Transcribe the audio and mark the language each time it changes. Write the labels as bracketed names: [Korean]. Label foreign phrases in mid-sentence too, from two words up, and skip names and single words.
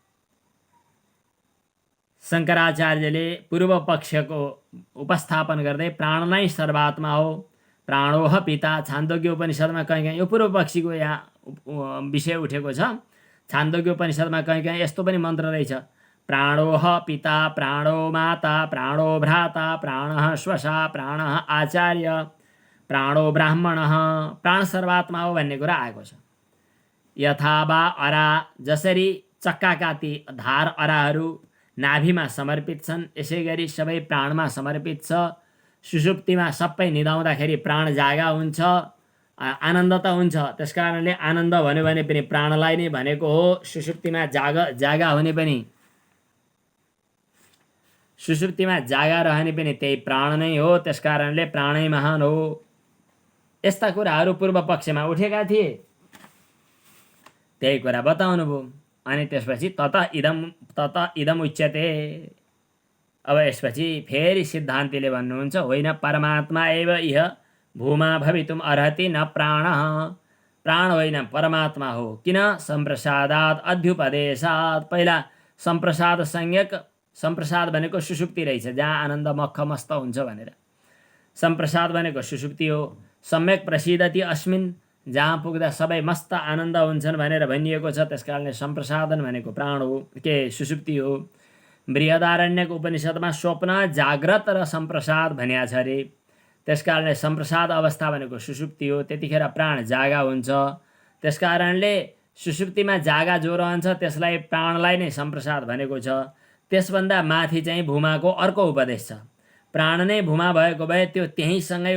[Nepali] शङ्कराचार्यले पूर्व पक्षको उपस्थापन गर्दै प्राण नै सर्वात्मा हो, [Sanskrit] प्राणोह पिता, [Nepali] छान्दोग्य उपनिषदमा कहीँ यो पूर्व पक्षीको यहाँ विषय उठेको छ। छान्दोग्य उपनिषदमा कहीँ यस्तो पनि मन्त्र रहेछ, [Sanskrit] प्राणोह पिता, प्राणो माता, प्राणो भ्राता, प्राणः स्वसा, प्राणः आचार्य, प्राणो ब्राह्मणः। [Nepali] प्राण सर्वात्मा हो भन्ने कुरा आएको छ। [Sanskrit] यथा वा अरा, [Nepali] जसरी चक्काका ती धार अराहरू नाभिमा समर्पित छन्, यसै गरी सबै प्राणमा समर्पित छ। सुषुप्तिमा सबै निदाउँदाखेरि प्राण जागा हुन्छ, आनन्द त हुन्छ। त्यसकारणले आनन्द भन्यो भने पनि प्राणलाई नै भनेको हो। सुषुप्तिमा जागा हुने पनि, सुषुप्तिमा जागा रहने पनि त्यही प्राण नै हो। त्यसकारणले प्राणै महान हो। यस्ता कुराहरू पूर्व पक्षमा उठेका थिए, त्यही कुरा बताउनु भयो। अनि त्यसपछि [Sanskrit] तत इदम उच्यते, [Nepali] अब यसपछि फेरि सिद्धान्तिले भन्नुहुन्छ होइन [Sanskrit] परमात्मा एव इह भूमा भवितुम अर्हति न प्राणः [Nepali] प्राण होइन परमात्मा हो किन [Sanskrit] सम्प्रसादात अध्युपदेशात [Nepali] पहिला सम्प्रसाद संज्ञक सम्प्रसाद भनेको सुषुप्ति रहेछ जहाँ आनन्द मख मस्त हुन्छ भनेर सम्प्रसाद भनेको सुषुप्ति हो [Sanskrit] सम्यक प्रसिद्धति अस्मिन् [Nepali] जहाँ पुग्दा सबै मस्त आनन्द हुन्छन् भनेर भनिएको छ त्यसकारणले सम्प्रसादन भनेको प्राण हो के सुषुप्ति हो बृहदारण्यक उपनिषदमा स्वप्न जाग्रत र सम्प्रसाद भनिएको छ अरे त्यसकारणले सम्प्रसाद अवस्था भनेको सुषुप्ति हो त्यतिखेर प्राण जागा हुन्छ त्यसकारणले सुषुप्तिमा जागा जो रहन्छ त्यसलाई प्राणलाई नै सम्प्रसाद भनेको छ त्यसभन्दा माथि चाहिँ भूमाको अर्को उपदेश छ प्राण नै भूमा भएको भए त्यो त्यहीसँगै